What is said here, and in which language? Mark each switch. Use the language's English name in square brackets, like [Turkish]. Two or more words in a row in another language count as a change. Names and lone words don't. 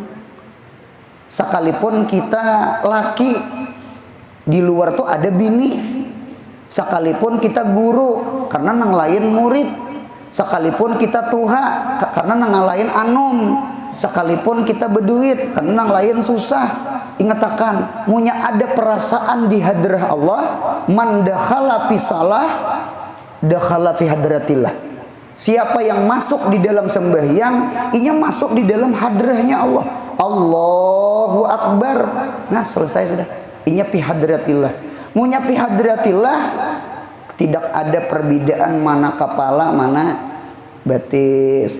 [Banjar] Sekalipun kita laki, di luar tuh ada bini. Sekalipun kita guru, karena nang lain murid. Sekalipun kita tuha, karena nang lain anom. Sekalipun kita berduit, karena nang lain susah. Ingatakan, munya ada perasaan di hadrah Allah, [Arabic] من دخل في الصلاة دخل في حضرة الله. [Banjar] Siapa yang masuk di dalam sembahyang, inya masuk di dalam hadrahnya Allah. [Arabic] الله أكبر. [Banjar] Nah, selesai sudah. Inya [Arabic] في حضرة الله. [Banjar] Munya [Arabic] في حضرة الله, [Banjar] tidak ada perbedaan mana kepala, mana batis.